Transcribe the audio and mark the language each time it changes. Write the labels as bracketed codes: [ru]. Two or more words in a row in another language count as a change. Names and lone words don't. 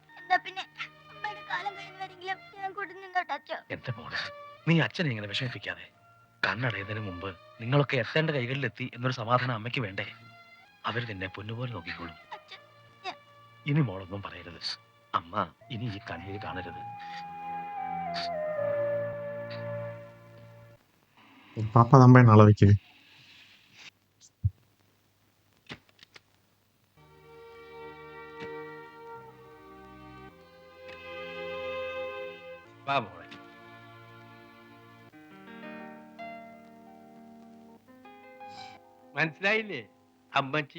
[ml] എന്താ പിന്നെ അമ്മയുടെ കാലം കഴിയുന്നവരെങ്കിലും ഞാൻ കൂടി നിന്നോട്ട് അച്ഛോ. എന്റെ മോളെ, നീ അച്ഛനെ ഇങ്ങനെ വിഷമിപ്പിക്കാതെ. കണ്ണടയുന്നതിന് മുമ്പ് നിങ്ങളൊക്കെ എത്തേണ്ട കൈകളിലെത്തി എന്നൊരു സമാധാനം അമ്മയ്ക്ക് വേണ്ടേ? അവർ നിന്നെ പൊന്നുപോലെ നോക്കിക്കോളും. അച്ഛൻ ഇനി മോളൊന്നും പറയരുത്. അമ്മ ഇനി ഈ കണ്ണീര് കാണരുത്. [ta] பாப்பா தான் போய் நல்லா வைக்குது. [ml] വാ മോളെ. മനസ്സിലായില്ലേ അമ്മച്ചി?